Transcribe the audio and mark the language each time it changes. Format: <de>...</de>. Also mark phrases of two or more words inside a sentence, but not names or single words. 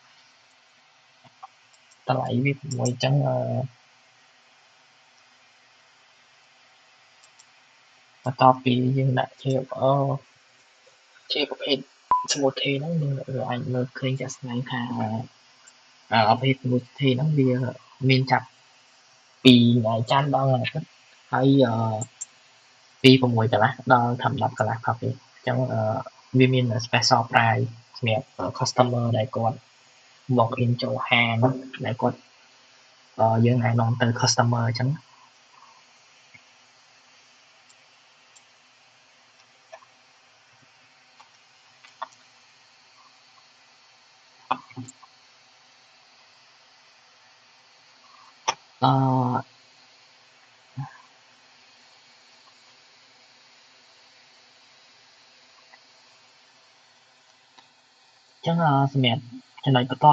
<km>តម្លៃវា6អញ្ចឹងបន្ទាប់ពីយើងដាក់ជាប្រភេទ smoothie ហ្នឹងយើងអាច មើលឃើញជាក់ស្ដែងថាប្រភេទ smoothie ហ្នឹងវាមានចាប់ពីថ្ងៃច័ន្ទដល់ថ្ងៃអាទិត្យហើយពី6កន្លះដល់10កន្លះផឹកទេអញ្ចឹងវាមាន</km> <en>special price</en> <km>សម្រាប់ customer ដែលគាត់</km> <en>walk in</en> <km>ចូលហាងដែលគាត់យើងអាចនាំទៅ customer អញ្ចឹង អឺចឹងសម្រាប់ចំណុចបន្ត</km>